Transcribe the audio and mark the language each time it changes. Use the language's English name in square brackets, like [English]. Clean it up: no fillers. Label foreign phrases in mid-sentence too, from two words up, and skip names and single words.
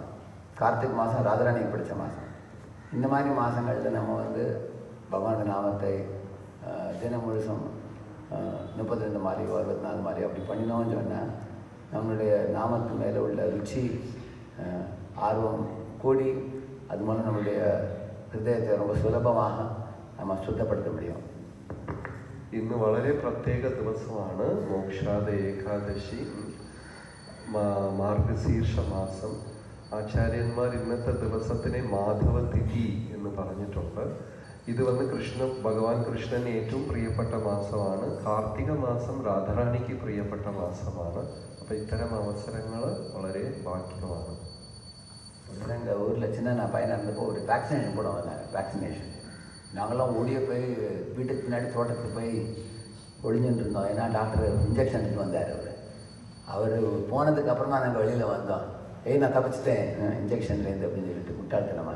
[Tamil] கார்த்திக் மாதம் ராதாராணிக்கு பிடிச்ச மாதம். இந்த மாதிரி மாதங்களில் நம்ம வந்து பகவான் நாமத்தை தினம் முழுசும் 32 மாலையோ 64 மாலையோ அப்படி பண்ணினோம்னு சொன்னால் நம்மளுடைய நாமத்து மேலே உள்ள ருச்சி ஆர்வம் கூடி அது மூலம் நம்மளுடைய ஹிருதயத்தை ரொம்ப சுலபமாக நம்ம சுத்தப்படுத்த முடியும். [Malayalam] ഇന്ന് വളരെ പ്രത്യേക ദിവസമാണ് മോക്ഷാദ ഏകാദശി, മാർഗശീർഷ മാസം. ആചാര്യന്മാർ ഇന്നത്തെ ദിവസത്തിനെ മാധവ തിഥി എന്ന് പറഞ്ഞിട്ടുണ്ട്. ഇത് വന്ന് ഭഗവാൻ കൃഷ്ണന് ഏറ്റവും പ്രിയപ്പെട്ട മാസമാണ്. കാർത്തിക മാസം രാധാറാണിക്ക് പ്രിയപ്പെട്ട മാസമാണ്. അപ്പം ഇത്തരം അവസരങ്ങൾ വളരെ ഭാഗ്യമാണ്. [Tamil] எங்கள் ஊரில் சின்ன நான் பையனாக இருந்தப்போ ஒரு வேக்சினேஷன் போட வந்தாங்க. வேக்சினேஷன் நாங்களாம் ஓடிய போய் வீட்டுக்கு பின்னாடி தோட்டத்துக்கு போய் ஒழிஞ்சுட்டு இருந்தோம். ஏன்னா டாக்டர் இன்ஜெக்ஷன் எடுத்து வந்தார். அவர் போனதுக்கு அப்புறம் தான் நாங்கள் வெளியில் வந்தோம். நான் தப்பிச்சிட்டேன் இன்ஜெக்ஷன்லேருந்து அப்படின்னு சொல்லிட்டு முட்டாள்தனமாக.